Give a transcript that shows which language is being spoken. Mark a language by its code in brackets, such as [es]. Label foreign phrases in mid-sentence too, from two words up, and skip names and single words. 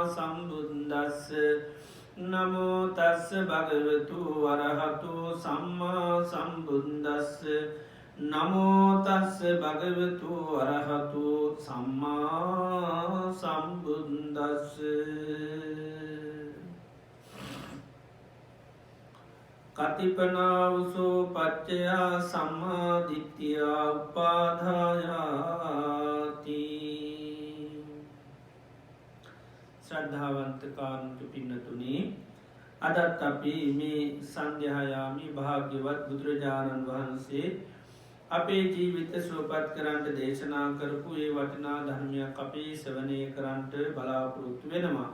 [pi] සම්බුද්දස්ස නමෝ තස් භගවතු අරහතු සම්මා සම්බුද්දස්ස නමෝ තස් භගවතු අරහතු සම්මා සම්බුද්දස්ස කතිපනාවසෝ පච්චයා සම්මාදිට්ඨියා උපාධායාති. [si] ශ්‍රද්ධාවන්ත කාරුණික පින්නතුනි, අදත් අපි මේ සංඝයාමි භාග්‍යවත් බුදුරජාණන් වහන්සේ අපේ ජීවිත සුවපත් කරන්නට දේශනා කරපු ඒ වටිනා ධර්මයක් අපේ ශ්‍රවණය කරන්නට බලාපොරොත්තු වෙනවා.